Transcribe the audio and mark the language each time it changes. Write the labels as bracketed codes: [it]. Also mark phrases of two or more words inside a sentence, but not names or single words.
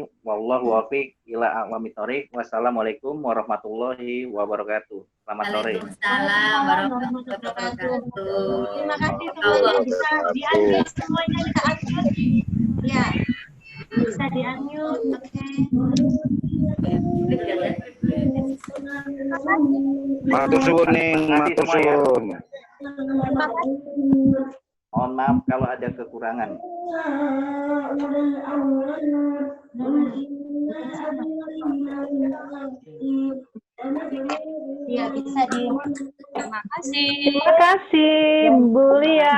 [ar] وَاللّٰهُ الْمُوَفِّقُ إِلَى أَقْوَمِ الطَّرِيقِ. وَالسَّلَامُ عَلَيْكُمْ وَرَحْمَةُ اللّٰهِ وَبَرَكَاتُهُ. [id] Selamat sore. [ar] وَعَلَيْكُمُ السَّلَامُ وَرَحْمَةُ اللّٰهِ وَبَرَكَاتُهُ. [id] Terima kasih semuanya. Bisa di-unmute semuanya, kita unmute. Ya. Bisa di-unmute. Oke. [jv] Matur suwun ning, matur suwun. [id] Mohon maaf kalau ada kekurangan. Ya, bisa di Terima kasih. Terima kasih, Bu Lia.